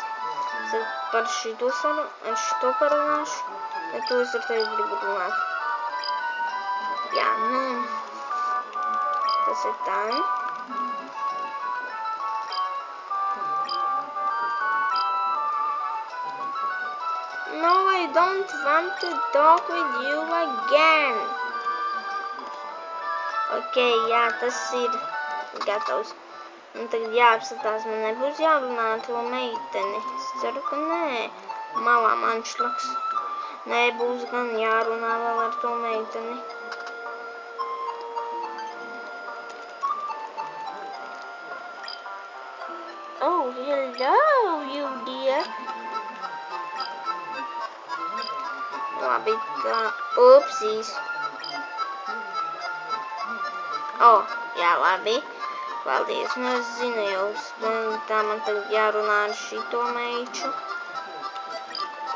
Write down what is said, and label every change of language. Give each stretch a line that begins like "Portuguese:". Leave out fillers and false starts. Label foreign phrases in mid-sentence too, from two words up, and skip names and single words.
Latvian: Es par šito parunāšu, bet to es ar tevi gribu runāt. Jā, tas ir tā.
English: No, I don't want to talk with you again.
Latvian: Ok, jā, tas ir gatavs. Un tagad jāapskatās, man nebūs jārunā ar to meiteni. Es ceru, ka nē. Malā Munchloops. Nebūs gan jārunā vēl ar to meiteni.
English: Oh, hello, you dear.
Latvian: Labi, tā. Upsīs. Oh, jā, labi. Paldies, es zinu jau, tā man tagad jārunā ar šito meiču.